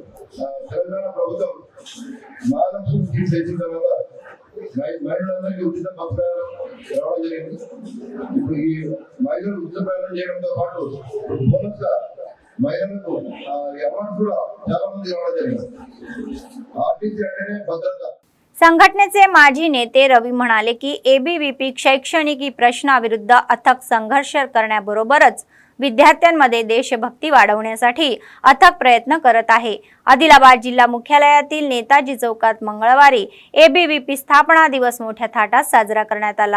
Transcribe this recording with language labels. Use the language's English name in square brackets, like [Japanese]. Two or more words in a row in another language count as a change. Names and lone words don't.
[Telugu] తెలంగాణ ప్రభుత్వం మహాలక్ష్మి స్కీమ్ చేసిన తర్వాత మహిళలందరికీ ఉచిత బస్ ప్రయాణం రావడం జరిగింది। ఇప్పుడు ఈ మహిళలు ఉచిత ప్రయాణం చేయడంతో పాటు బోనస్ గా మహిళలకు అవార్డ్స్ కూడా చాలా మంది రావడం జరిగింది। ఆర్టీసీ అంటేనే భద్రత। [Marathi] संघटनेचे माजी नेते रवी म्हणाले की एबीव्हीपी शैक्षणिक प्रश्नाविरुद्ध अथक संघर्ष करण्याबरोबरच विद्यार्थ्यांमध्ये देशभक्ती वाढवण्यासाठी अथक प्रयत्न करत आहे। आदिलाबाद जिल्हा मुख्यालयातील नेताजी चौकात मंगळवारी एबीव्हीपी स्थापना दिवस मोठ्या थाटात साजरा करण्यात आला।